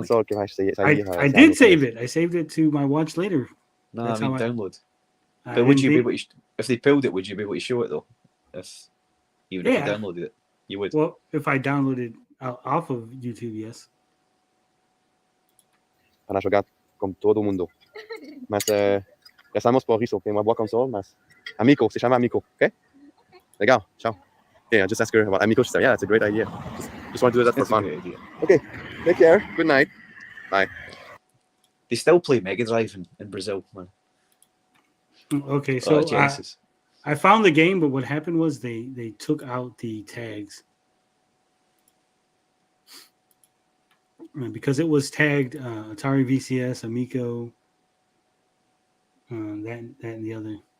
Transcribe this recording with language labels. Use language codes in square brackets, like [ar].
[pt] console que vai sair. [en] I did save it. I saved it to my watch later. No, That's I mean how I- download. But would you be able to, if they pulled it, would you be able to show it though? Even if Yeah. you downloaded it, you would. Well, if I downloaded off of YouTube, yes. [pt] Para jogar com todo mundo. Mas já estamos por isso, tem uma boa console, mas Amico, se chama Amico, ok? Legal, tchau. [en] Okay, I just asked her about Amico. She said, yeah, that's a great idea. Just want to do that for That's a fun. great idea. Okay, take care. Good night. Bye. They still play Mega Drive in Brazil, man. Okay, So, so Genesis. I found the game, but what happened was they took out the tags because it was tagged Atari VCS, Amico, that and the other.